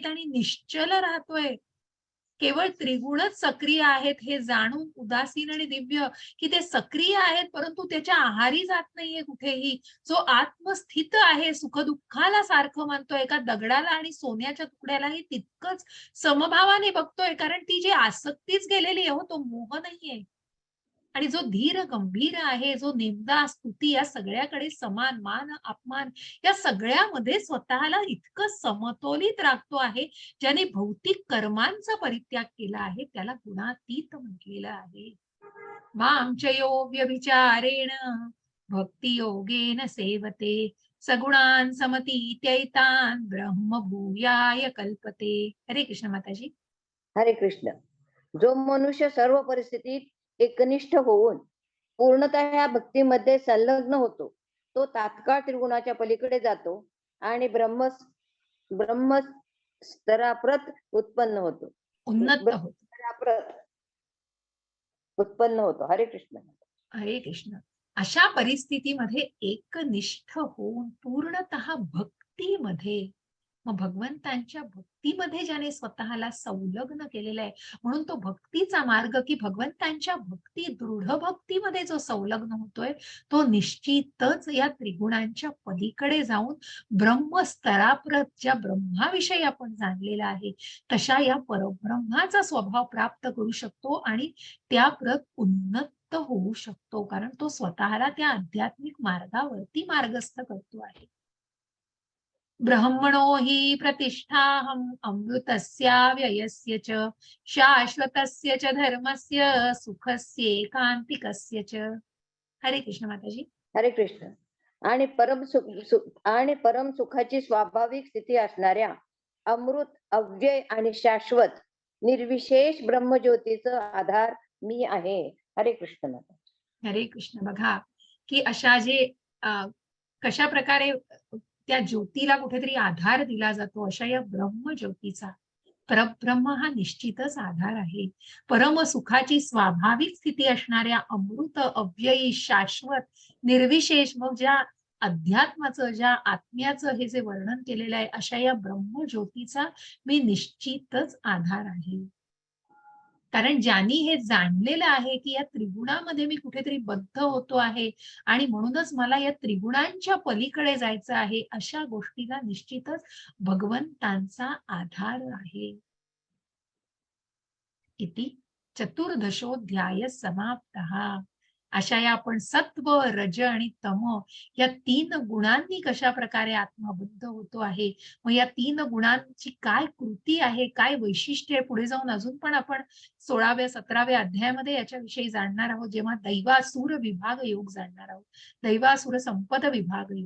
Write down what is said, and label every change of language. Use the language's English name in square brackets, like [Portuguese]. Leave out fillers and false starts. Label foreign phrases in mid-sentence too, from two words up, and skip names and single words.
[Marathi] आणि निश्चल राहतोय, केवळ त्रिगुणच सक्रिय आहेत हे जाणून उदासीन आणि दिव्य, की ते सक्रिय आहेत परंतु त्याच्या आहारी जात नाहीये कुठेही, जो आत्मस्थित आहे, सुखदुःखाला सारखं मानतोय, एका दगडाला आणि सोन्याच्या तुकड्यालाही तितकंच समभावाने बघतोय, कारण ती जी आसक्तीच गेलेली आहे, तो मोह नाहीये. आणि जो धीर गंभीर आहे, जो निंदा, स्तुती या सगळ्याकडे समान, मान, अपमान या सगळ्यामध्ये स्वतःला इतकं समतोलित राखतो आहे, ज्याने भौतिक कर्मांचा परित्याग केला आहे, त्याला गुणातीत म्हटलेलं आहे. [Sanskrit] मांचयो व्यभिचारेण भक्ती योगेन सेवते सगुणान समतीत्यैतान ब्रह्मभूयाय कल्पते. [Marathi] हरे कृष्ण माताजी. हरे कृष्ण. जो मनुष्य सर्व परिस्थितीत एकनिष्ठ होऊन पूर्णतः या भक्तीमध्ये संलग्न होतो, तो तात्काळ त्रिगुणाच्या पलीकडे जातो आणि ब्रह्म स्तराप्रत उत्पन्न होतो, उन्नत होतो. उत्पन्न होतो. हरे कृष्ण. हरे कृष्ण. अशा परिस्थितीमध्ये एकनिष्ठ होऊन पूर्णतः भक्तीमध्ये, मग भगवंतांच्या भक्तीमध्ये ज्याने स्वतःला संलग्न केलेला आहे, म्हणून तो भक्तीचा मार्ग, की भगवंतांच्या दृढ भक्तीमध्ये जो संलग्न होतोय, तो निश्चितच या त्रिगुणांच्या पलीकडे जाऊन ब्रह्मस्तराप्रत, ज्या ब्रह्माविषयी आपण जाणलेला आहे तशा या परब्रह्माचा स्वभाव प्राप्त करू शकतो आणि त्याप्रत उन्नत होऊ शकतो, कारण तो स्वतःला त्या आध्यात्मिक मार्गावरती मार्गस्थ करतो आहे. [Sanskrit] ब्रह्मणो हि प्रतिष्ठाहम अमृतस्याव्ययस्य च शाश्वतस्य च धर्मस्य सुखस्यैकान्तिकस्य च. [Marathi] हरे कृष्ण माताजी. हरे कृष्ण. आणि परम सुखाची स्वाभाविक स्थिती असणाऱ्या अमृत, अव्यय आणि शाश्वत निर्विशेष ब्रह्मज्योतीचा आधार मी आहे. हरे कृष्ण माता. हरे कृष्ण. बघा की अशा जे कशा प्रकारे त्या ज्योतीला कुठेतरी आधार दिला जातो, अशा या ब्रह्मज्योतीचा, परब्रह्म हा निश्चितच आधार आहे. परम सुखाची स्वाभाविक स्थिती असणाऱ्या अमृत, अव्ययी, शाश्वत, निर्विशेष, मग ज्या अध्यात्माचं, ज्या आत्म्याचं हे जे वर्णन केलेलं आहे, अशा या ब्रह्मज्योतीचा मी निश्चितच आधार आहे. कारण ज्यांनी हे जाणलेलं आहे की या त्रिगुणामध्ये मी कुठेतरी बद्ध होतो आहे आणि म्हणूनच मला या त्रिगुणांच्या पलीकडे जायचं आहे, अशा गोष्टीला निश्चितच भगवंतांचा आधार आहे. [Sanskrit] इति चतुर्दशोऽध्याय समाप्तः. [Marathi] अशा या आपण सत्व, रज आणि तम या 3 गुणांनी कशा प्रकारे आत्मबद्ध होतो आहे, मग या 3 गुणांची काय कृती आहे, काय वैशिष्ट्य आहे, पुढे जाऊन अजून पण आपण 16व्या 17व्या अध्यायामध्ये याच्याविषयी जाणणार आहोत, जेव्हा दैवासुर विभाग योग जाणणार आहोत, दैवासुर संपद विभाग योग.